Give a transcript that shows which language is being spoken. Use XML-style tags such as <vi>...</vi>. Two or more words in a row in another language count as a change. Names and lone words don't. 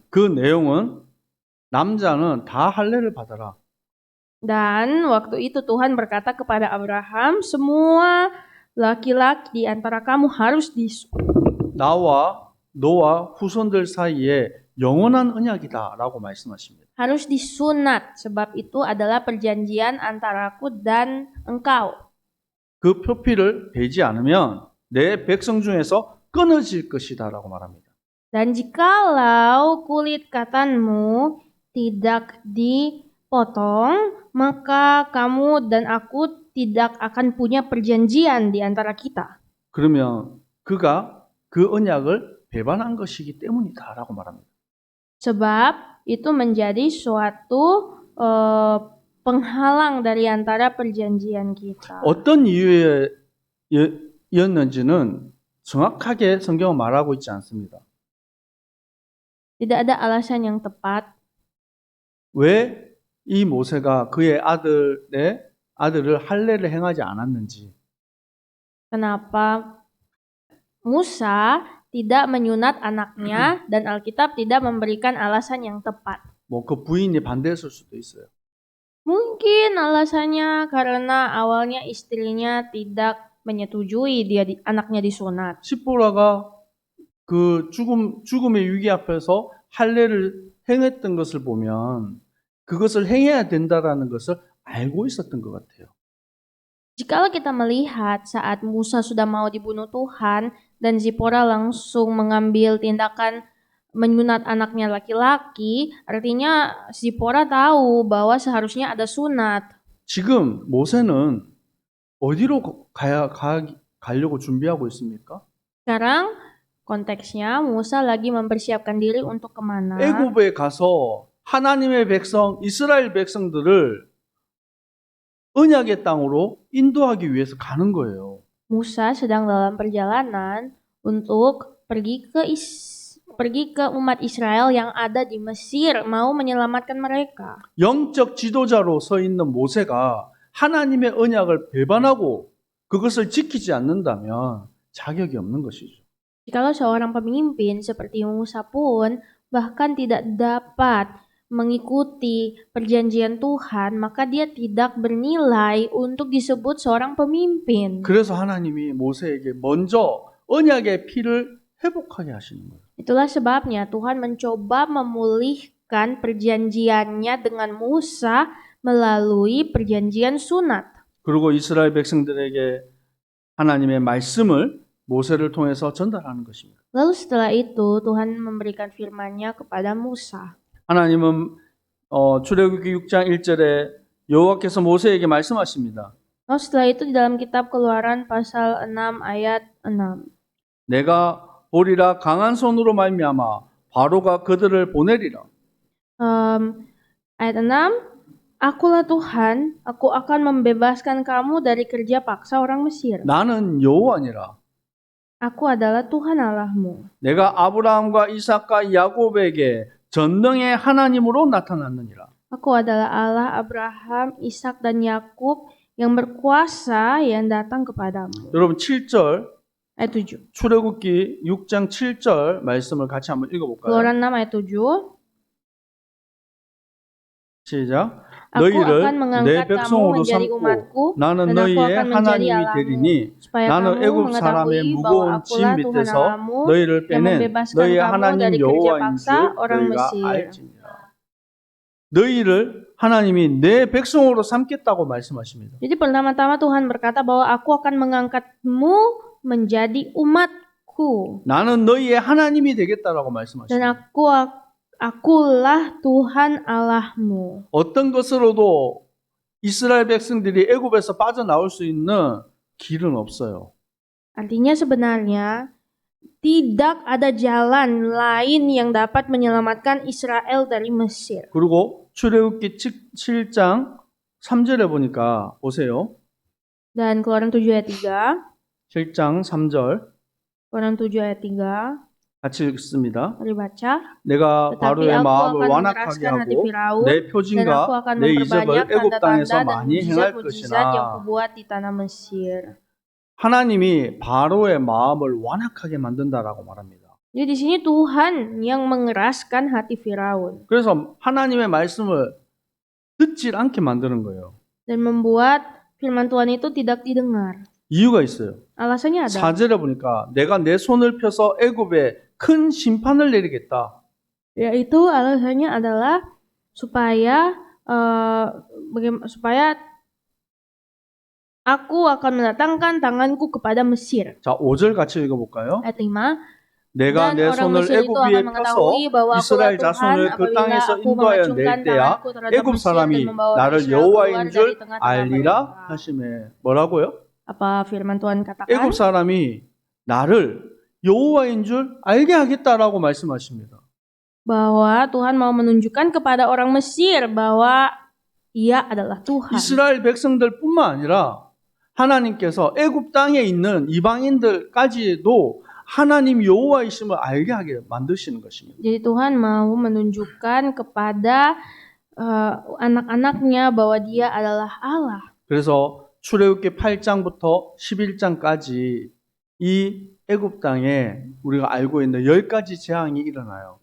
<ko>그 내용은 남자는 다 할례를 받아라.</ko> <id>Dan waktu itu Tuhan berkata kepada Abraham, semua laki-laki di antara kamu harus</id> <ko>나와 너와 후손들 사이에 영원한 언약이다라고 말씀하십니다.</ko> <id>harus disunat, sebab itu adalah perjanjian antaraku dan engkau.</id> <ko>그 표피를 베지 않으면 내 백성 중에서 끊어질 것이다라고 말합니다.</ko> <id>Dan jikalau kulit katanmu tidak dipotong, maka kamu dan aku tidak akan punya perjanjian di antara kita.</id> <ko>그러면 그가 그 언약을 배반한 것이기 때문이다라고 말합니다.</ko> <id>Sebab itu menjadi suatu penghalang dari antara perjanjian kita.</id> <ko>어떤 이유였는지는 정확하게 성경은 말하고 있지 않습니다.</ko> <id>Tidak ada alasan yang tepat</id> <ko>왜 이 모세가 그의 아들을 할례를 행하지 않았는지,</ko> <id>kenapa Musa tidak menyunat anaknya dan Alkitab tidak memberikan alasan yang tepat.</id> <ko>뭐 그 부인이 반대했을 수도 있어요.</ko> <id>Mungkin alasannya karena awalnya istrinya tidak menyetujui anaknya disunat.</id> <ko>시보라가 그 죽음의 위기 앞에서 할례를 행했던 것을 보면 그것을 행해야 된다라는 것을 알고 있었던 것 같아요.</ko> <id>Jikalau kita melihat saat Musa sudah mau dibunuh Tuhan dan Zipora langsung mengambil tindakan menyunat anaknya laki-laki, artinya Zipora tahu bahwa seharusnya ada sunat.</id> <ko>지금 모세는 어디로 가려고 준비하고 있습니까?</ko> <id>Sekarang konteksnya Musa lagi mempersiapkan diri untuk kemana?</id> <ko>애굽에 가서 하나님의 백성, 이스라엘 백성들을 언약의 땅으로 인도하기 위해서 가는 거예요.</ko> <id>Musa sedang dalam perjalanan untuk pergi ke umat Israel yang ada di Mesir, mau menyelamatkan mereka.</id> <ko>영적 지도자로 서 있는 모세가 하나님의 언약을 배반하고 그것을 지키지 않는다면 자격이 없는 것이죠.</ko> <id>Jikalau seorang pemimpin seperti Musa pun bahkan tidak dapat mengikuti perjanjian Tuhan, maka dia tidak bernilai untuk disebut seorang pemimpin.</id> <ko>그래서 하나님이 모세에게 먼저 언약의 피를 회복하게 하시는 거예요.</ko> <id>Itulah sebabnya Tuhan mencoba memulihkan perjanjiannya dengan Musa melalui perjanjian sunat.</id> <ko>그리고 이스라엘 백성들에게 하나님의 말씀을 모세를 통해서 전달하는 것입니다.</ko> <id>Lalu setelah itu Tuhan memberikan firman-Nya kepada Musa.</id> <ko>하나님은 출애굽기 6장 1절에 여호와께서 모세에게 말씀하십니다.</ko> <id>Lalu setelah itu di dalam kitab Keluaran pasal 6 ayat 6.</id> <ko>내가 보리라 강한 손으로 말미암아 바로가 그들을 보내리라.</ko> <id>Ayat 6. Akulah Tuhan, aku akan membebaskan kamu dari kerja paksa orang Mesir.</id> <ko>나는 여호와니라.</ko> <id>Aku adalah Tuhan Allahmu.</id> <ko>내가 아브라함과 이삭과 야곱에게 전능의 하나님으로 나타났느니라.</ko> <id>Aku adalah Allah Abraham, Ishak dan Yakub yang berkuasa yang datang kepadamu.</id> <ko>여러분 7절</ko> <id>Ayat 7.</id> <ko>출애굽기 6장 7절 말씀을 같이 한번 읽어볼까요?</ko> <id>Keluaran 6 ayat 7.</id> <ko>시작.</ko> <id>Aku</id> <ko>너희를</ko> <id>akan</id> <ko>내</ko> <id>mengangkat kamu</id> <ko>백성으로</ko> <id>menjadi</id> <ko>삼고</ko> <id>umatku</id> <ko>나는</ko> <id>dan aku</id> <ko>너희의</ko> <id>akan menjadi</id> <ko>하나님이</ko> <id>Allahmu,</id> <ko>되리니</ko> <id>supaya</id> <ko>나는</ko> <id>kamu</id> <ko>애굽 사람의</ko> <id>mengetahui bahwa</id> <ko>무거운 짐</ko> <id>akulah Tuhan</id> <ko>밑에서</ko> <id>Allahmu</id> <ko>너희를</ko> <id>yang</id> <ko>빼낸</ko> <id>membebaskan</id> <ko>너희의</ko> <id>kamu</id> <ko>하나님</ko> <id>dari kerja</id> <ko>여호와인</ko> <id>paksa</id> <ko>줄</ko> <id>orang</id> <ko>너희가</ko> <id>Mesir.</id> <ko>알지니라. 너희를 하나님이 내 백성으로 삼겠다고 말씀하십니다.</ko> <id>Jadi pertama-tama Tuhan berkata bahwa aku akan mengangkatmu menjadi umatku.</id> <ko>나는 너희의 하나님이 되겠다라고</ko> <id>Dan</id> <ko>말씀하십니다.</ko> <id>akulah Tuhan Allahmu.</id> <ko>어떤 것으로도 이스라엘 백성들이 애굽에서 빠져나올 수 있는 길은 없어요.</ko> <id>Artinya sebenarnya tidak ada jalan lain yang dapat menyelamatkan Israel dari Mesir.</id> <ko>그리고 출애굽기 7장 3절에 보니까 보세요.</ko> <id>Dan Keluaran 7 ayat 3.</id> <ko>7장 3절</ko> <id>Keluaran 7 ayat 3.</id> <ko>같이 읽습니다.</ko> <id>Mari baca.</id> <ko>내가</ko> <id>Tetapi</id> <ko>바로의</ko> <id>aku</id> <ko>마음을</ko> <id>akan</id> <ko>완악하게</ko> <id>mengeraskan hati</id> <ko>하고</ko> <id>Firaun</id> <ko>내</ko> <id>dan aku</id> <ko>표징과</ko> <id>akan</id> <ko>내 이적을</ko> <id>memperbanyak</id> <ko>애굽 땅에서</ko> <id>tanda-tanda dan</id> <ko>많이 행할</ko> <id>mujizat-mujizat yang</id> <ko>것이나</ko> <id>kubuat di tanah Mesir.</id> <ko>하나님이 바로의 마음을 완악하게 만든다라고 말합니다.</ko> <id>Jadi di sini Tuhan yang mengeraskan hati Firaun</id> <ko>그래서 하나님의 말씀을 듣질 않게 만드는 거예요.</ko> <id>dan membuat firman Tuhan itu tidak didengar.</id> <ko>이유가 있어요.</ko> <id>Alasannya ada.</id> <ko>4절에 보니까 내가 내 손을 펴서 애굽에 큰 심판을 내리겠다.</ko> <id>Yaitu alasannya adalah supaya aku akan mendatangkan tanganku kepada Mesir.</id> <ko>자, 5절 같이 읽어볼까요?</ko> <id>Ayat 5.</id> <ko>내가</ko> <id>Dan</id> <ko>내</ko> <id>orang</id> <ko>손을</ko> <id>Mesir</id> <ko>애굽</ko> <id>itu</id> <ko>위에</ko> <id>akan mengetahui</id> <ko>펴서</ko> <id>bahwa akulah</id> <ko>이스라엘</ko> <id>Tuhan</id> <ko>자손을 그</ko> <id>apabila</id> <ko>땅에서</ko> <id>aku</id> <ko>인도하여 낼</ko> <id>mengacungkan</id> <ko>때야</ko> <id>tanganku terhadap</id> <ko>애굽</ko> <id>Mesir dan</id> <ko>사람이</ko> <id>membawa</id> <ko>나를</ko> <id>Israel keluar</id> <ko>여호와인</ko> <id>dari</id> <ko>줄</ko> <id>tengah-tengah</id> <ko>알리라</ko> <id>mereka.</id> <ko>하심에 뭐라고요?</ko> <id>Apa firman Tuhan katakan?</id> <ko>애굽 사람이 나를 여호와인 줄 알게 하겠다라고 말씀하십니다.</ko> <id>Bahwa Tuhan mau menunjukkan kepada orang Mesir bahwa Ia adalah Tuhan.</id> <ko>이스라엘 백성들뿐만 아니라 하나님께서 애굽 땅에 있는 이방인들까지도 하나님 여호와이심을 알게 하게 만드시는 것입니다.</ko> <id>Jadi Tuhan mau menunjukkan kepada anak-anaknya bahwa Dia adalah Allah.</id> <ko>그래서 출애굽기 8장부터 11장까지 이 애굽 땅에 우리가 알고 있는 10가지 재앙이 일어나요.</ko>